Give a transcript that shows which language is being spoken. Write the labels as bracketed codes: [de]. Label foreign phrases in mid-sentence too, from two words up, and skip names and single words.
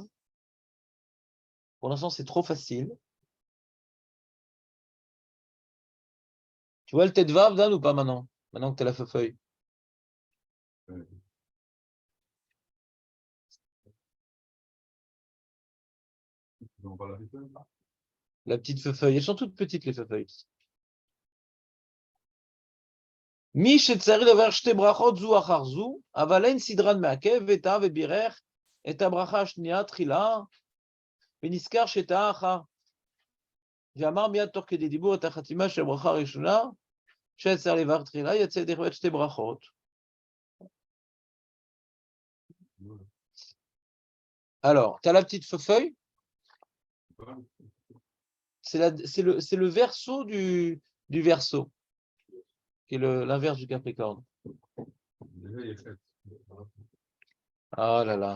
[fr] Pour l'instant, c'est trop facile. Tu vois le Tedvav, Dan, ou pas maintenant? Maintenant que tu as la feuille. Ils ont pas la feuille. La petite feuille. Elles sont toutes petites, les feuilles. [he] מי שצריך לדבר שתי ברכות זו אחר זו, אבל אין סדרן מעכב וטעה ובירך את הברכה השנייה תחילה, ונזכר שטעה אחר. ואמר מיד תוך כדי דיבור את החתימה של הברכה הראשונה, שצריך לברך תחילה, יצא ידי חובת שתי ברכות. [fr] Alors, tu as la petite feuille. C'est le verso du verso, qui est l'inverse du Capricorne. Ah là là.